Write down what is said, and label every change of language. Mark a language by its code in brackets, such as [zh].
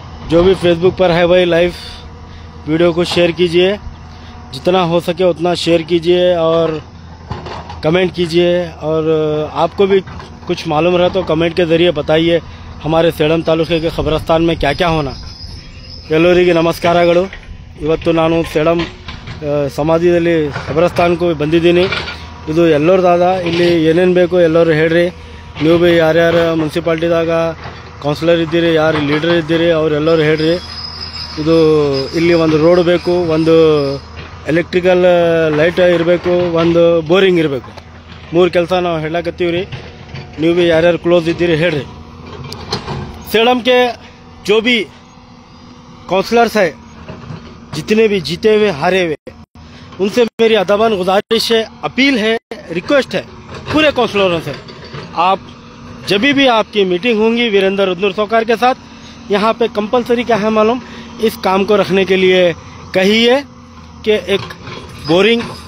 [hi] जो भी फेसबुक पर है वही लाइव वीडियो को शेयर कीजिए, जितना हो सके उतना शेयर कीजिए और कमेंट कीजिए। और आपको भी कुछ मालूम रहे तो कमेंट के ज़रिए बताइए हमारे सेडम तालुके के कब्रिस्तान में क्या क्या होना। [kn] ಎಲ್ಲರಿಗೆ ನಮಸ್ಕಾರಗಳು। ಇವತ್ತು ನಾನು ಸೇಡಂ ಸಮಾಧಿಯಲ್ಲಿ ಕಬ್ರಿಸ್ತಾನಕ್ಕೂ ಬಂದಿದ್ದೀನಿ। ಇದು ಎಲ್ಲರದಾದ, ಇಲ್ಲಿ ಏನೇನು ಬೇಕು ಎಲ್ಲರೂ ಹೇಳ್ರಿ। ನೀವು ಭೀ ಯಾರ್ಯಾರು ಮುನ್ಸಿಪಾಲ್ಟಿದಾಗ ಕೌನ್ಸಿಲರ್ ಇದ್ದೀರಿ, ಯಾರು ಲೀಡರ್ ಇದ್ದೀರಿ ಅವರೆಲ್ಲರೂ ಹೇಳ್ರಿ। ಇದು ಇಲ್ಲಿ ಒಂದು ರೋಡ್ ಬೇಕು, ಒಂದು ಎಲೆಕ್ಟ್ರಿಕಲ್ ಲೈಟ್ ಇರಬೇಕು, ಒಂದು ಬೋರಿಂಗ್ ಇರಬೇಕು, 3 ಕೆಲಸ ನಾವು ಹೇಳಕತ್ತೀವಿ ರೀ। ನೀವು भी ಯಾರ್ಯಾರು ಕ್ಲೋಸ್ ಇದ್ದೀರಿ ಹೇಳ್ರಿ। [hi] सेडम के जो भी काउंसलर्स है, जितने भी जीते हुए हारे हुए, उनसे मेरी अदबान गुजारिश है, अपील है, रिक्वेस्ट है पूरे काउंसलरों से, आप जब भी आपकी मीटिंग होंगी वीरेंद्र रुद्र सौकार के साथ, यहाँ पे कंपलसरी क्या है मालूम इस काम को रखने के लिए कहिए कि एक बोरिंग,